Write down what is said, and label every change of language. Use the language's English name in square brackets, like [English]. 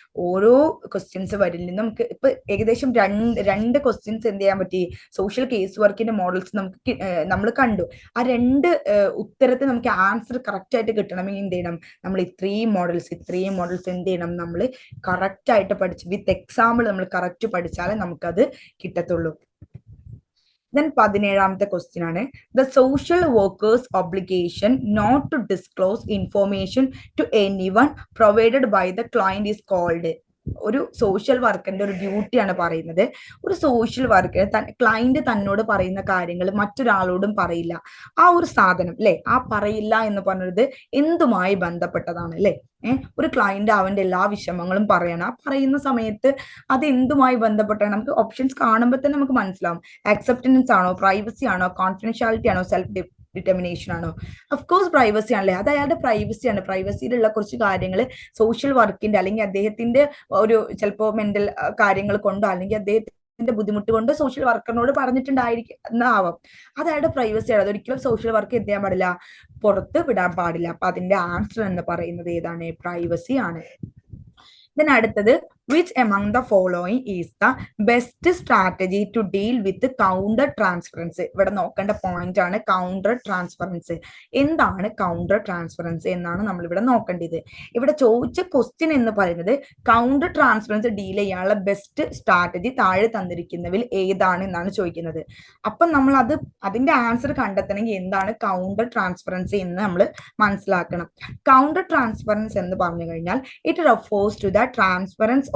[Malayalam] ഓരോ ക്വസ്റ്റ്യൻസ് വരില്ല. നമുക്ക് ഇപ്പൊ ഏകദേശം രണ്ട് ക്വസ്റ്റ്യൻസ് എന്ത് ചെയ്യാൻ പറ്റി, സോഷ്യൽ കേസ് വർക്കിന്റെ മോഡൽസ് നമുക്ക് നമ്മൾ കണ്ടു. ആ രണ്ട് ഉത്തരത്തിൽ നമുക്ക് ആൻസർ കറക്റ്റ് ആയിട്ട് കിട്ടണമെങ്കിൽ എന്ത് ചെയ്യണം, നമ്മൾ ഇത്രയും മോഡൽസ് എന്ത് ചെയ്യണം, നമ്മൾ കറക്റ്റ് ആയിട്ട് പഠിച്ച് വിത്ത് എക്സാമ്പിൾ നമ്മൾ കറക്റ്റ് പഠിച്ചാലേ നമുക്കത് കിട്ടത്തുള്ളൂ. [English] Then 17th question [Malayalam] ആണ്, [English] the social workers obligation not to disclose information to anyone provided by the client is called. [Malayalam] ഒരു സോഷ്യൽ വർക്കറിന്റെ ഒരു ഡ്യൂട്ടിയാണ് പറയുന്നത്. ഒരു സോഷ്യൽ വർക്കർ ക്ലയന്റ് തന്നോട് പറയുന്ന കാര്യങ്ങൾ മറ്റൊരാളോടും പറയില്ല. ആ ഒരു സാധനം അല്ലെ, ആ പറയില്ല എന്ന് പറഞ്ഞത് എന്തുമായി ബന്ധപ്പെട്ടതാണ് അല്ലെ. ഒരു ക്ലയന്റ് അവന്റെ എല്ലാ വിഷമങ്ങളും പറയണം. ആ പറയുന്ന സമയത്ത് അത് എന്തുമായി ബന്ധപ്പെട്ടാണ്, നമുക്ക് ഓപ്ഷൻസ് കാണുമ്പോൾ തന്നെ നമുക്ക് മനസ്സിലാവും. അക്സെപ്റ്റൻസ് ആണോ, പ്രൈവസി ആണോ, കോൺഫിഡൻഷ്യാലിറ്റി ആണോ, സെൽഫ് ഡിറ്റർമിനേഷൻ ആണോ? ഓഫ്കോഴ്സ് പ്രൈവസി ആണല്ലേ, അത് അയാളുടെ പ്രൈവസിയാണ്. പ്രൈവസിയിലുള്ള കുറച്ച് കാര്യങ്ങൾ സോഷ്യൽ വർക്കിന്റെ അല്ലെങ്കിൽ അദ്ദേഹത്തിന്റെ ഒരു ചിലപ്പോ മെന്റൽ കാര്യങ്ങൾ കൊണ്ടോ അല്ലെങ്കിൽ അദ്ദേഹത്തിന്റെ ബുദ്ധിമുട്ട് കൊണ്ട് സോഷ്യൽ വർക്കറിനോട് പറഞ്ഞിട്ടുണ്ടായിരിക്കുന്നാവാം. അത് അയാളുടെ പ്രൈവസിയാണ്. അതൊരിക്കലും സോഷ്യൽ വർക്ക് എന്ത് ചെയ്യാൻ പാടില്ല, പുറത്ത് വിടാൻ പാടില്ല. അപ്പൊ അതിന്റെ ആൻസർ എന്ന് പറയുന്നത് ഏതാണ്, പ്രൈവസി ആണ്. [English] Then [Malayalam] അടുത്തത്, [English] which among the following is the best strategy to deal with counter transference? [Malayalam] ഇവിടെ നോക്കേണ്ട പോയിന്റ് ആണ് കൗണ്ടർ ട്രാൻസ്ഫറൻസ്. എന്താണ് കൗണ്ടർ ട്രാൻസ്ഫറൻസ് എന്നാണ് നമ്മൾ ഇവിടെ നോക്കേണ്ടത്. ഇവിടെ ചോദിച്ച ക്വസ്റ്റ്യൻ എന്ന് പറയുന്നത് കൗണ്ടർ ട്രാൻസ്ഫറൻസ് ഡീൽ ചെയ്യാനുള്ള ബെസ്റ്റ് സ്ട്രാറ്റജി താഴെ തന്നിരിക്കുന്നതിൽ ഏതാണ് എന്നാണ് ചോദിക്കുന്നത്. അപ്പം നമ്മൾ അതിന്റെ ആൻസർ കണ്ടെത്തണമെങ്കിൽ എന്താണ് കൗണ്ടർ ട്രാൻസ്ഫറൻസ് എന്ന് നമ്മൾ മനസ്സിലാക്കണം. കൗണ്ടർ ട്രാൻസ്ഫറൻസ് എന്ന് പറഞ്ഞു കഴിഞ്ഞാൽ [English] it refers to the transference